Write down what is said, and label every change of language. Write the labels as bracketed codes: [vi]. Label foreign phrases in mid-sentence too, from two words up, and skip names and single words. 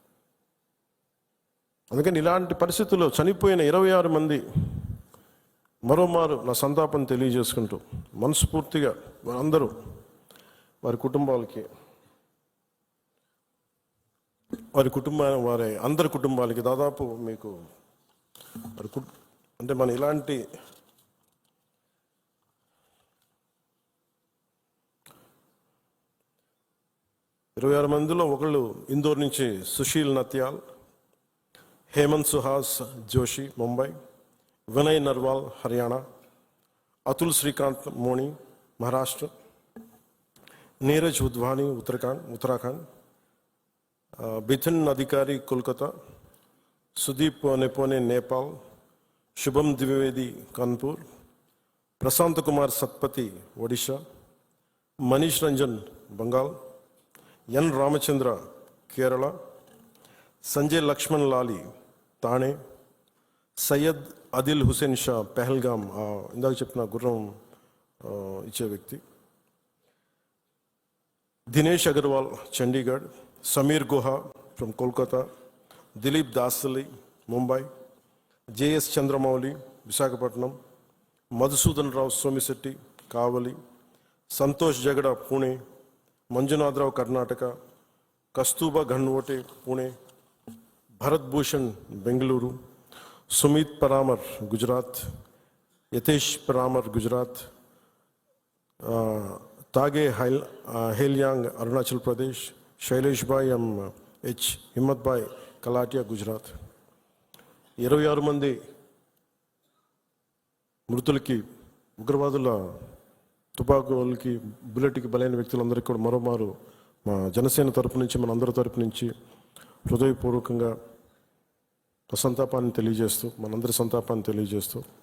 [te] అందుకని ఇలాంటి పరిస్థితుల్లో చనిపోయిన 26 మంది మరోమారు నా సంతాపం తెలియజేసుకుంటూ, మనస్ఫూర్తిగా వారందరూ వారి కుటుంబాలకి, వారి అందరి కుటుంబాలకి దాదాపు మీకు అంటే మన ఇలాంటి ఇరవై 26 మందిలో ఒకళ్ళు ఇందోర్ నుంచి సుశీల్ నత్యాల్, हेमंत सुहास जोशी मुंबई, विनय नरवाल हरियाणा, अतुल श्रीकांत मोनी महाराष्ट्र, नीरज उद्वानी उत्तराखंड, बिथिन अधिकारी कोलकाता, सुदीप नेपोने नेपाल, शुभम द्विवेदी कानपुर, प्रशांत कुमार सत्पति ओडिशा, मनीष रंजन बंगाल, एन रामचंद्र केरला, संजय लक्ष्मण लाली తానే, సయ్యద్ అదిల్ హుసేన్ షా పెహల్గామ్, ఇందాక చెప్పిన గుర్రం ఇచ్చే వ్యక్తి, దినేష్ అగర్వాల్ చండీగఢ్, సమీర్ గుహా ఫ్రమ్ కోల్కతా, దిలీప్ దాసలి ముంబై, జేఎస్ చంద్రమౌళి విశాఖపట్నం, మధుసూదన్ రావు సోమిశెట్టి కావలి, సంతోష్ జగడ పూణే, మంజునాథరావు కర్ణాటక, కస్తూబా ఘన్వోటే పూణే, भरत भूषण बेंगलुरु, सुमित परामर गुजरात, यतेश परामर गुजरात, तागे हेलियांग अरुणाचल प्रदेश, शैलेश भाई एच हिम्मत भाई कलाटिया गुजरात. 26 మంది మృతులకి, ఉగ్రవాదుల తుపాకులకి, బుల్లెట్కి బలైన వ్యక్తులందరికీ కూడా మరోమారు మా జనసేన తరపు నుంచి, మన అందరి తరపు నుంచి హృదయపూర్వకంగా సంతాపాన్ని తెలియజేస్తూ, మనందరి సంతాపాన్ని తెలియజేస్తూ,